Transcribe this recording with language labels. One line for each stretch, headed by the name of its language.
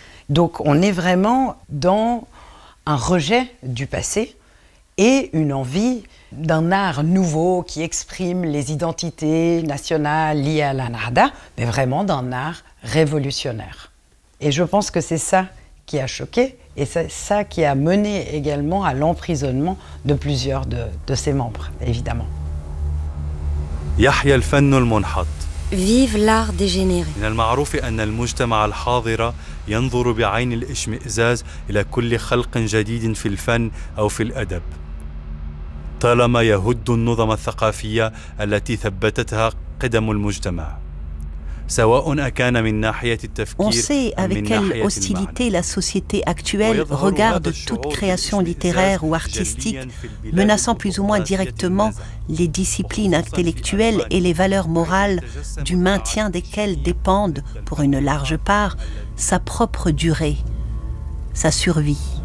French: Donc on est vraiment dans un rejet du passé et une envie d'un art nouveau qui exprime les identités nationales liées à la Nahda, mais vraiment d'un art révolutionnaire. Et je pense que c'est ça qui a choqué et c'est ça qui a mené également à l'emprisonnement de plusieurs de ses membres, évidemment.
Arabic: Yahya al-Fann al-Munhat.
French: Vive l'art dégénéré.
Arabic: من المعروف أن المجتمع الحاضر ينظر بعين الإشمئزاز إلى كل خلق جديد في الفن أو في الأدب. طالما يهد النظم الثقافية التي ثبتتها قدم المجتمع. سواء أكان من ناحية التفكير.
French: On sait avec quelle hostilité la société actuelle regarde toute création littéraire ou artistique menaçant plus ou moins directement les disciplines intellectuelles et les valeurs morales du maintien desquelles dépendent, pour une large part, sa propre durée, sa survie.